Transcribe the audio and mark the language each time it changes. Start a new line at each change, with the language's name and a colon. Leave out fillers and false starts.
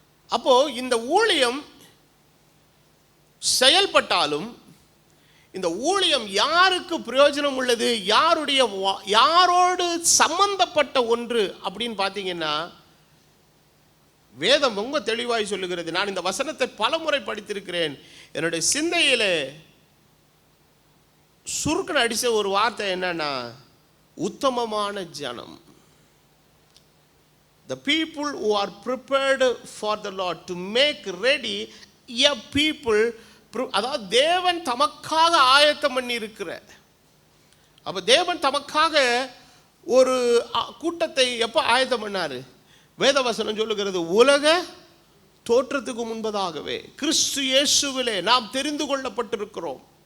Tamil: அப்போ இந்த ஊழியம் செயல்பட்டாலும் இந்த ஊழியம் யாருக்கு பிரயோஜனம் உள்ளது, யாரோடு சம்பந்தப்பட்ட ஒன்று அப்படின்னு பார்த்தீங்கன்னா வேதம் ரொம்ப தெளிவாய் சொல்லுகிறது. நான் இந்த வசனத்தை பலமுறை படித்திருக்கிறேன். என்னுடைய சிந்தையில் சுருக்கன் அடிச்ச ஒரு வார்த்தை என்னன்னா, உத்தமமான ஜனம்.
English: The people who are prepared for the Lord, to make ready a people.
Tamil: அதாவது தேவன் தமக்காக ஆயத்தம் பண்ணி இருக்கிற. அப்போ தேவன் தமக்காக ஒரு கூட்டத்தை எப்போ ஆயத்தம் பண்ணாரு? வேதவசனம் சொல்லுகிறது, உலக தோற்றத்துக்கு முன்பதாகவே கிறிஸ்து இயேசுவிலே நாம் தெரிந்து கொள்ளப்பட்டிருக்கிறோம்.